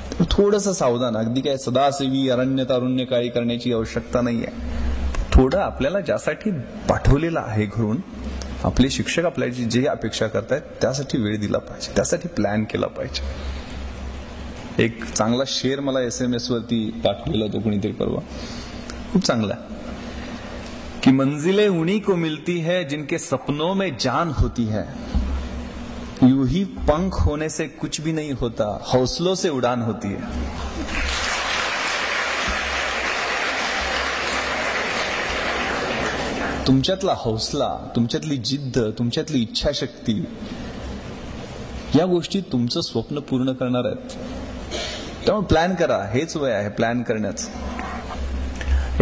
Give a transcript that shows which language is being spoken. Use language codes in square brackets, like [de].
[mr] थोडंसं सावधान, अगदी काय सदासेवी अरण्य तारुण्य काळी करण्याची आवश्यकता नाहीये. थोडं आपल्याला ज्यासाठी पाठवलेलं आहे घरून, आपले शिक्षक आपल्याची जे अपेक्षा करतायत त्यासाठी वेळ दिला पाहिजे, त्यासाठी प्लॅन केला पाहिजे. एक चांगला शेर मला SMS वरती पाठवलेला होता कोणीतरी परवा, खूप चांगला, [hi] कि मंजिलें उन्हीं को मिलती है जिनके सपनों में जान होती है, यूं ही पंख होने से कुछ भी नहीं होता, हौसलों से उड़ान होती है. [mr] तुमच्यातला हौसला, तुमच्यातली जिद्द, तुमच्यातली इच्छाशक्ती, या गोष्टी तुमचं स्वप्न पूर्ण करणार आहेत. त्यामुळे प्लॅन करा, हेच वय आहे प्लॅन करण्याचं.